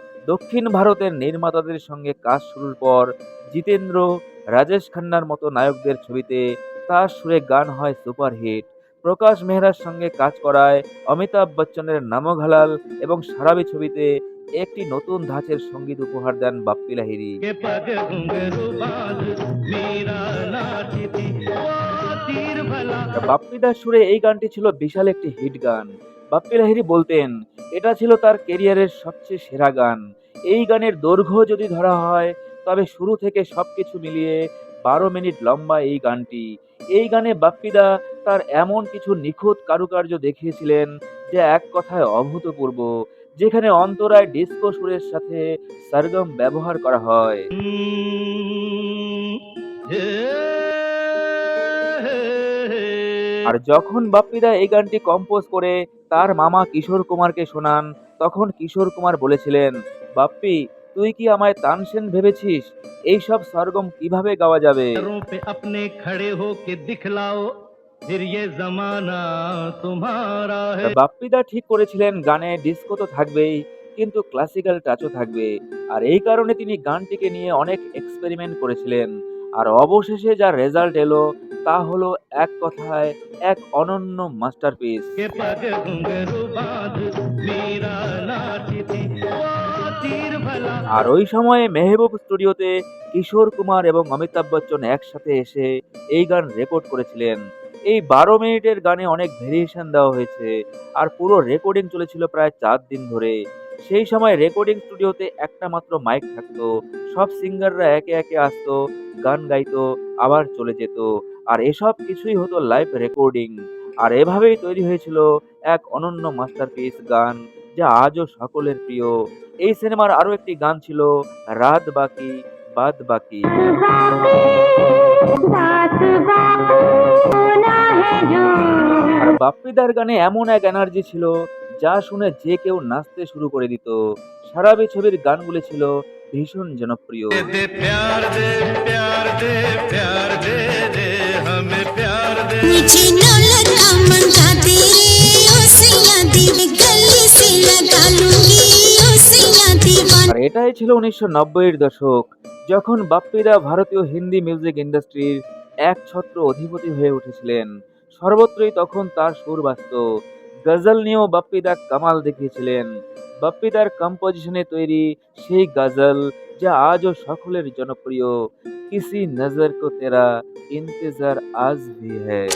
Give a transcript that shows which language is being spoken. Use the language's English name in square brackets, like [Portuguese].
[Bangla] দক্ষিণ ভারতের নির্মাতাদের সঙ্গে কাজ শুরুর পর জিতেন্দ্র, রাজেশ খান্নার মতো নায়কদের ছবিতে তার সুরে গান হয় সুপারহিট। প্রকাশ মেহরার সঙ্গে কাজ করায় অমিতাভ বচ্চনের নামক হালাল এবং সারাবি ছবিতে একটি নতুন ধাঁচের সঙ্গীত উপহার দেন বাপ্পি লাহিড়ী। [Hindi] के पग घुंघरू बांध मीरा नाची थी वो तीर भला [Bangla] বাপ্পিদার সুরে এই গানটি ছিল বিশাল একটি হিট গান। বাপ্পি লাহিড়ী বলতেন, এটা ছিল তার ক্যারিয়ারের সবচেয়ে সেরা গান। এই গানের দৈর্ঘ্য যদি ধরা হয় তবে শুরু থেকে সবকিছু মিলিয়ে 12 মিনিট লম্বা এই গানটি। এই গানে বাপ্পিদা তার এমন কিছু নিখুঁত কারুকার্য দেখিয়েছিলেন যা এক কথায় অভূতপূর্ব, যেখানে অন্তরায় ডিস্কো সুরের সাথে সরগম ব্যবহার করা হয়। আর যখন বাপ্পিদা এই গানটি কম্পোজ করে তার মামা কিশোর কুমারকে শোনান, তখন কিশোর কুমার বলেছিলেন, বাপ্পি তুই কি আমায় তানসেন ভেবেছিস? এইসব সরগম কিভাবে গাওয়া যাবে? [Hindi] पैरों पे अपने खड़े हो के दिखलाओ फिर ये जमाना तुम्हारा है [Bangla] বাপ্পিদা ঠিক করেছিলেন গানে ডিস্কো তো থাকবেই, কিন্তু ক্লাসিক্যাল টাচও থাকবে। আর এই কারণে তিনি গানটিকে নিয়ে অনেক এক্সপেরিমেন্ট করেছিলেন। আর অবশেষে যা রেজাল্ট এলো তা হলো এক কথায় এক অনন্য মাস্টারপিস। [Hindi] के पग घुंघरू बांध मीरा नाची थी वो तीर भला [Bangla] আর ওই সময়ে মেহবুব স্টুডিওতে কিশোর কুমার এবং অমিতাভ বচ্চন একসাথে এসে এই গান রেকর্ড করেছিলেন। এই 12 মিনিটের গানে অনেক ভেরিয়েশন দেওয়া হয়েছে আর পুরো রেকর্ডিং চলেছিল প্রায় 4 দিন ধরে। সেই সময় রেকর্ডিং স্টুডিওতে একটা মাত্র মাইক থাকতো, সব সিঙ্গাররা একে একে আসতো, গান গাইতো, আবার চলে যেত। আর এসব কিছুই হতো লাইভ রেকর্ডিং। আর এভাবেই তৈরি হয়েছিল এক অনন্য মাস্টারপিস গান, যা আজও সকলের প্রিয়। এই সিনেমার আরো একটি গান ছিল রাত বাকি বাদ বাকি। [Hindi] बात बाकी होना है जो [Bangla] আর বাপ্পিদার গানে এমন এক এনার্জি ছিল যা শুনে যে কেউ নাচতে শুরু করে দিত। সারাবি ছবির গানগুলি ছিল ভীষণ জনপ্রিয়। [Hindi] दे प्यार दे प्यार दे प्यार दे दे हमें प्यार दे मुझे न लगा मंगाते रे ओ सैया दी गली से लगा लूंगी ओ सैया दीवान। [Bangla] আর এটাই ছিল 1990-এর দশক, যখন বাপ্পিদা ভারতীয় হিন্দি মিউজিক ইন্ডাস্ট্রির একছত্র অধিপতি হয়ে উঠেছিলেন। সর্বত্রই তখন তার সুর বাজত। গজল নিয়েও বাপ্পিদা কামাল দেখিয়েছিলেন। বাপ্পিদার কম্পোজিশনে তৈরি সেই গজল যা আজও সকলের জনপ্রিয়, [Hindi] কিসি নজর কো তেরা ইন্তজার আজ ভি হ্যায়।